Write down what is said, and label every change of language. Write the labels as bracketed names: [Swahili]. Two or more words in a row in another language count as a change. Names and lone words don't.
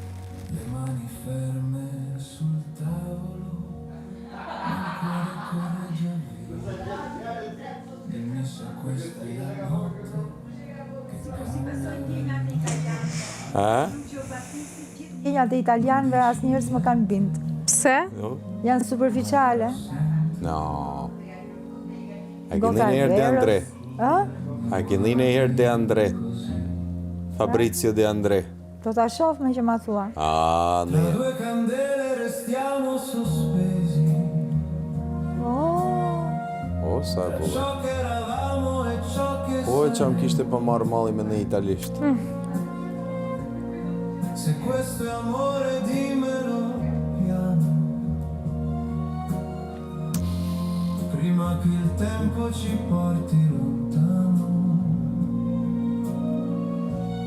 [Albanian] Ndjenjat e italianëve asnjëherë s'më kanë bind. Pse? Jo? Janë superficiale. No. A ke një herë De André? A ke një herë De André? Fabrizio De André. Do ta shoh me që ma thua. Ne. O, sa e bukur. Po e që më kishte pa marrë malli me në italisht. [Italian] Se questo è amore dimmelo piano, prima che il tempo ci porti lontano.